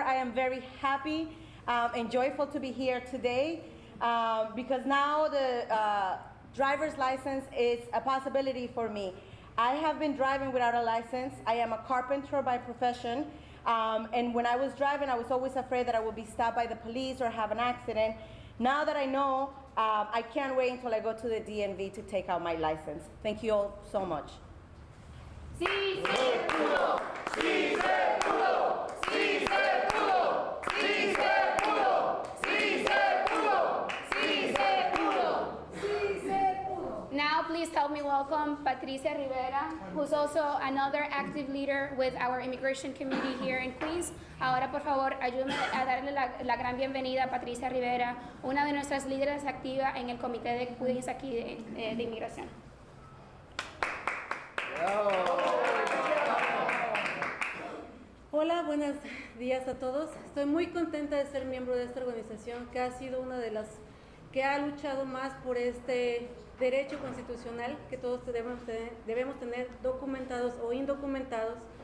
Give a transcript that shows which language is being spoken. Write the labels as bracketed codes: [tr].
[en] I am very happy and joyful to be here today because now the driver's license is a possibility for me. I have been driving without a license. I am a carpenter by profession. And when I was driving, I was always afraid that I would be stopped by the police or have an accident. Now that I know, I can't wait until I go to the DMV to take out my license. Thank you all so much. [es] Sí se pudo, sí se pudo, sí se pudo, sí se pudo, sí se pudo, sí se pudo, sí se pudo. [en] Now, please help me welcome Patricia Rivera, who's also another active leader with our immigration committee here in Queens. [es] Ahora, por favor, ayúdenme a darle la gran bienvenida a Patricia Rivera, una de nuestras líderes activas en el comité de Queens aquí de inmigración. Hola, buenos días a todos. Estoy muy contenta de ser miembro de esta organización que ha sido una de las que ha luchado más por este derecho constitucional que todos debemos tener, documentados o indocumentados.